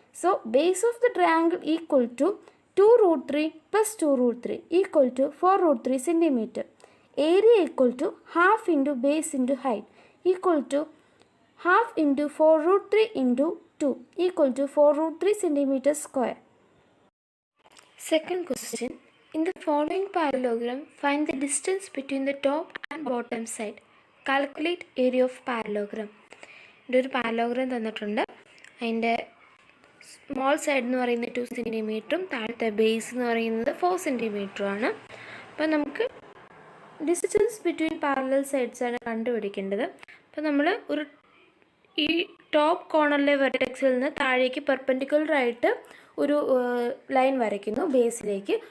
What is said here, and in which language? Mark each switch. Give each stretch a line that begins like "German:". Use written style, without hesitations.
English: So base of the triangle equal to 2√3 + 2√3 equal to 4√3 centimetre. Area equal to half into base into height equal to half into 4√3 into 2 equal to 4√3 centimeter square. Second question. In the following parallelogram, find the distance between the top and bottom side. Calculate area of parallelogram.
Malayalam: ഇവിടെ ഒരു parallelogram തന്നിട്ടുണ്ട്. അതിൻ്റെ small side എന്ന് പറയുന്നത് 2 സെൻറ്റിമീറ്ററും താഴത്തെ base എന്ന് പറയുന്നത് 4 സെൻറ്റിമീറ്ററുമാണ്. അപ്പോൾ നമുക്ക് ഡിസ്റ്റൻസ് ബിറ്റ്വീൻ പാരലൽ സൈഡ്സാണ് കണ്ടുപിടിക്കേണ്ടത്. അപ്പോൾ നമ്മൾ ഒരു ഈ ടോപ്പ് കോർണറിലെ വെർട്ടെക്സിൽ നിന്ന് താഴേക്ക് പെർപെൻഡിക്കുലറായിട്ട് ഒരു ലൈൻ വരയ്ക്കുന്നു ബേസിലേക്ക്.